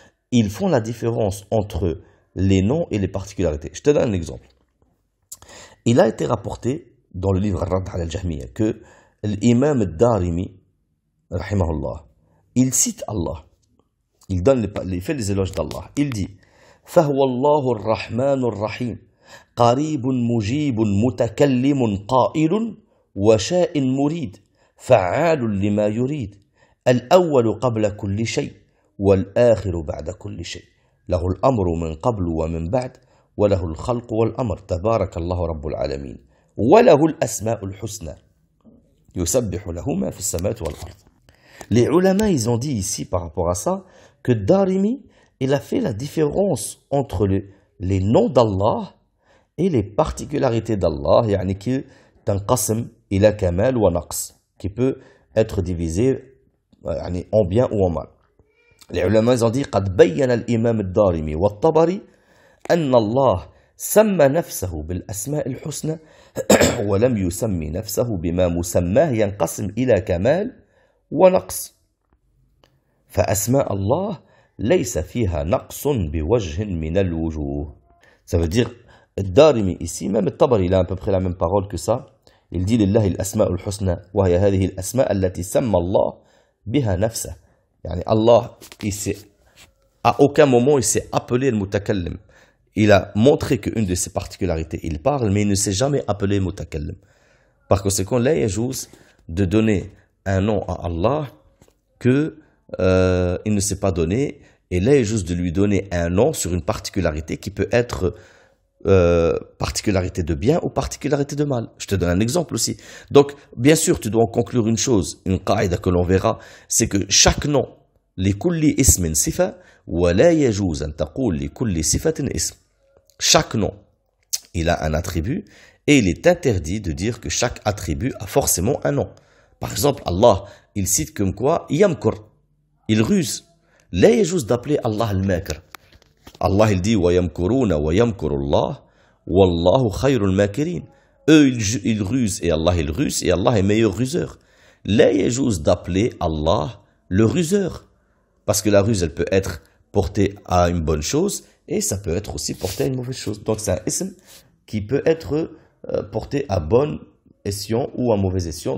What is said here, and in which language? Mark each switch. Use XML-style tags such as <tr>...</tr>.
<fr>Ils font la différence entre les noms et les particularités. Je te donne un exemple. Il a été rapporté dans le livre Ar-Radd ala al-Jahmiyya que l'imam al-Darimi, rahimahullah, il cite Allah. Il fait les éloges d'Allah. Il dit</fr> <ar>فَهُوَ اللَّهُ الرَّحْمَنُ الرَّحِيمُ قَرِيبٌ مُجِيبٌ مُتَكَلِّمٌ قَائِلٌ وَشَاءٍ مُرِيدٌ فَعَالٌ لِمَا يُرِيدُ الْأَوَّلُ قَبْلَ كُلِّ شَيْءٍ وَالْآخِرُ بَعْدَ كُلِّ شَيْءٍ له الأمر من قبل ومن بعد وله الخلق والأمر تبارك الله رب العالمين وله الأسماء الحسنى يسبح له ما في السماوات والأرض.</ar> <fr>Les ulama, ils ont dit ici par rapport à ça que Darimi, il a fait la différence entre les noms d'Allah et les particularités d'Allah, yani qui</fr> <ar>tanqasm ila kamal wa naqs,</ar> <fr>qui peut être divisé yani en bien ou en mal. Les ulama, ils ont dit</fr> <ar>قد بين الإمام الدارمي والطبري أن الله سمى نفسه بالأسماء الحسنى ولم يسمي نفسه بما مسماه ينقسم إلى كمال ونقص فأسماء الله ليس فيها نقص بوجه من الوجوه.</ar> <fr>Ça veut dire الدارمي ici, même الطبري il a à peu près la même parole que ça. Il dit</fr> <ar>لله الأسماء الحسنى وهي هذه الأسماء التي سمى الله بها نفسه. يعني</ar> <fr>Allah, à aucun moment il s'est appelé le mutakallim. Il a montré qu'une de ses particularités, il parle, mais il ne s'est jamais appelé mutakallim. Par conséquent, là, il y a juste de donner un nom à Allah que il ne s'est pas donné, et là, il est juste de lui donner un nom sur une particularité qui peut être particularité de bien ou particularité de mal. Je te donne un exemple aussi. Donc, bien sûr, tu dois en conclure une chose, une qaïda que l'on verra, c'est que chaque nom,</fr> <ar>لكل اسم صفة ولا يجوز أن تقول لكل صفة اسم.</ar> <fr>Chaque nom, il a un attribut et il est interdit de dire que chaque attribut a forcément un nom. Par exemple, Allah, il cite comme quoi yamkur, il ruse.</fr> <ar>لا يجوز</ar> <fr>d'appeler Allah al-makr. Allah, il dit</fr> <ar>وَيَمْكُرُونَ وَيَمْكُرُ اللَّهُ وَاللَّهُ خَيْرُ الْمَاكِرِينَ.</ar> <fr>Eux, ils rusent et Allah, il ruse et Allah est meilleur ruseur.</fr> <ar>لا يجوز</ar> <fr>d'appeler Allah le ruseur. Parce que la ruse, elle peut être portée à une bonne chose et ça peut être aussi porté à une mauvaise chose. Donc c'est un ism qui peut être porté à bon escient ou à mauvais escient.</fr>